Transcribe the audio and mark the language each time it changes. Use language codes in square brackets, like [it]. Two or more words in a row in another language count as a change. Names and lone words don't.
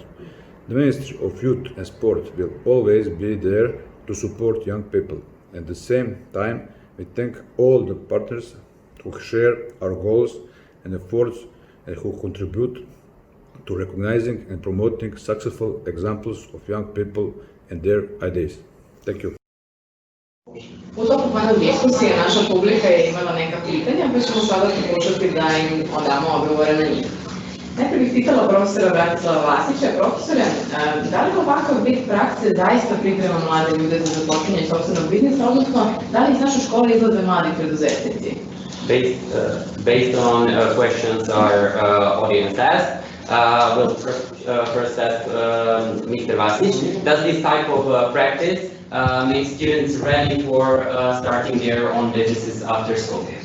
[en] The Ministry of Youth and Sport will always be there to support young people. At the same time, we thank all the partners who share our goals and efforts and who contribute to recognizing and promoting successful examples of young people and their ideas. Thank you. [sr] U toku panel diskusije naša publika je imala neka pitanja, pa ćemo sada pokušati da im odamo odgovore na njih. Najprije bih pitala profesora Bratislava Vasića. Profesore, da li ovakav vid prakse zaista priprema mlade ljude za započinjanje sopstvenog biznisa, odnosno da li iz naše škole izlaze mladi preduzetnici? [en] Based on questions our audience asked, we'll first ask Mr. Vasic, does this type of practice make students ready for starting their own businesses after school?